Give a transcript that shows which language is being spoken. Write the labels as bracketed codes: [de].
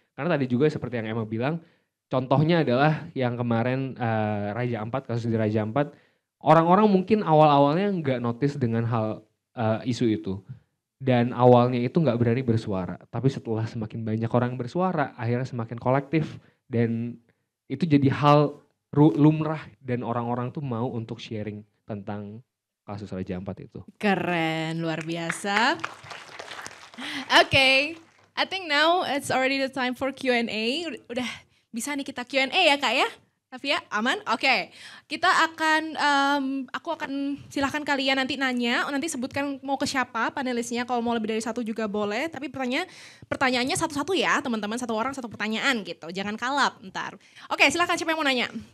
[id] Karena tadi juga seperti yang Emma bilang, contohnya adalah yang kemarin Raja Ampat, kasus di Raja Ampat, orang-orang mungkin awal-awalnya nggak notice dengan hal isu itu. Dan awalnya itu nggak berani bersuara, tapi setelah semakin banyak orang yang bersuara, akhirnya semakin kolektif, dan itu jadi hal lumrah, dan orang-orang tuh mau untuk sharing tentang kasus Raja Ampat itu. Keren, luar biasa. [en] Okay, I think now it's already the time for Q&A. [id] Udah bisa nih kita Q&A ya Kak ya? Tavia, aman? Oke. Kita akan, aku akan silahkan kalian nanti nanya, nanti sebutkan mau ke siapa panelisnya, kalau mau lebih dari satu juga boleh, tapi pertanyaannya satu-satu ya teman-teman, satu orang satu pertanyaan gitu, jangan kalap ntar. Oke, silahkan siapa yang mau nanya?